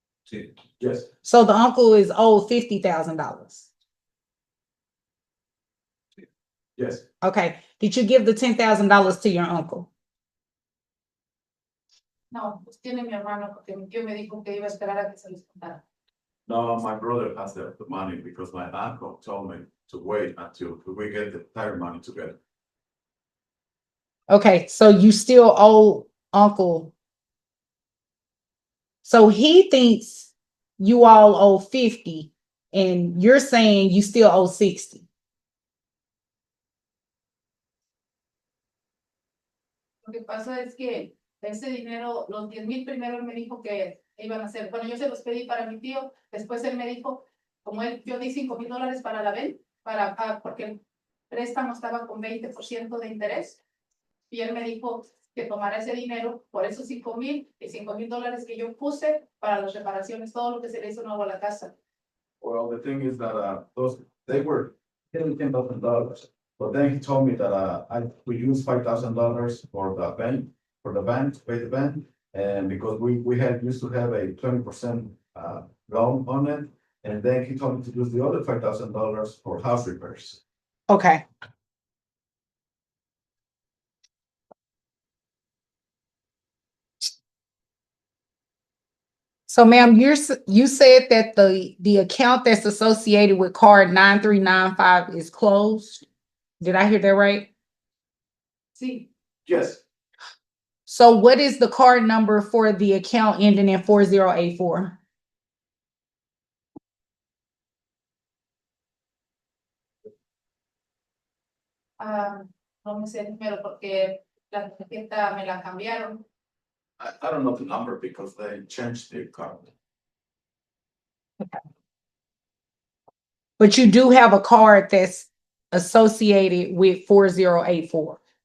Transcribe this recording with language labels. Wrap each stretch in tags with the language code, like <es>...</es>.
<es>Sí.</es> <en>Yes. So the uncle is owed $50,000. Yes. Okay. Did you give the $10,000 to your uncle?</en> <es>No, pues tiene mi hermano, porque mi tío me dijo que iba a esperar a que se les contara.</es> <en>No, my brother has the money because my uncle told me to wait until we get the entire money together. Okay, so you still owe uncle. So he thinks you all owe 50 and you're saying you still owe 60.</en> <es>Lo que pasa es que ese dinero, los 10,000 primero él me dijo que iban a ser, bueno, yo se los pedí para mi tío, después él me dijo, como yo di $5,000 para la VEN, porque el préstamo estaba con 20% de interés, y él me dijo que tomara ese dinero por esos 5,000 y $5,000 que yo puse para las reparaciones, todo lo que se le hizo nuevo a la casa.</es> <en>Well, the thing is that they were getting $10,000, but then he told me that we used $5,000 for the bank to pay the bank, and because we used to have a 20% loan on it, and then he told me to use the other $5,000 for house repairs. Okay. So ma'am, you said that the account that's associated with card 9395 is closed. Did I hear that right?</en> <es>Sí,</es> <en>Yes, So what is the card number for the account ending in 4084?</en> <es>no me sé el número porque la tarjeta me la cambiaron.</es> <en>I don't know the number because they changed the card. But you do have a card that's associated with 4084.</en>